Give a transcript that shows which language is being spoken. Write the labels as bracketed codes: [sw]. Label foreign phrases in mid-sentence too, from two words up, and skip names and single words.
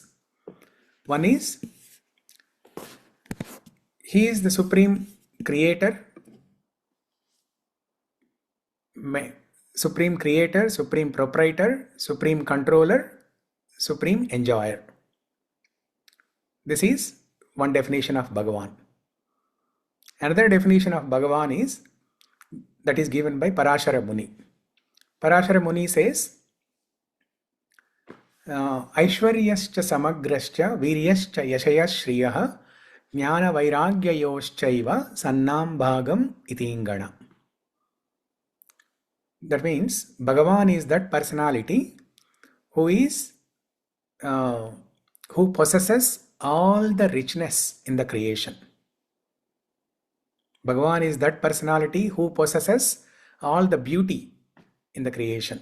[en] One is he is the supreme creator, supreme proprietor, supreme controller, supreme enjoyer. This is one definition of Bhagavan. Another definition of Bhagavan is that is given by Parashara Muni. Parashara Muni says, [sa] Aishwaryascha samagrascha viryascha yashayas shriyah jnana vairagyayoschaiva sannam bhagam itingana. [en] That means Bhagavan is that personality who possesses all the richness in the creation. Bhagavan is that personality who possesses all the beauty in the creation.